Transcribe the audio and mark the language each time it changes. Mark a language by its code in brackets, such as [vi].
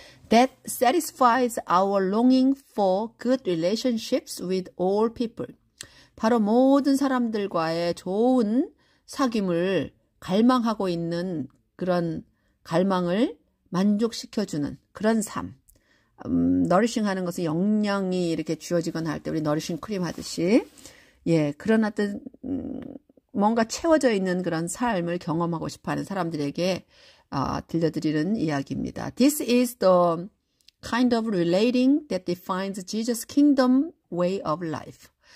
[en] That satisfies our longing for good relationships with all people. [ko] 바로 모든 사람들과의 좋은 사귐을 갈망하고 있는 그런 갈망을 만족시켜주는 그런 삶. 너리싱 하는 것은 영양이 이렇게 주어지거나 할 때 우리 너리싱 크림 하듯이 그런 어떤 뭔가 채워져 있는 그런 삶을 경험하고 싶어하는 사람들에게 들려드리는 이야기입니다. [en] This is the kind of relating that defines Jesus' kingdom way of life.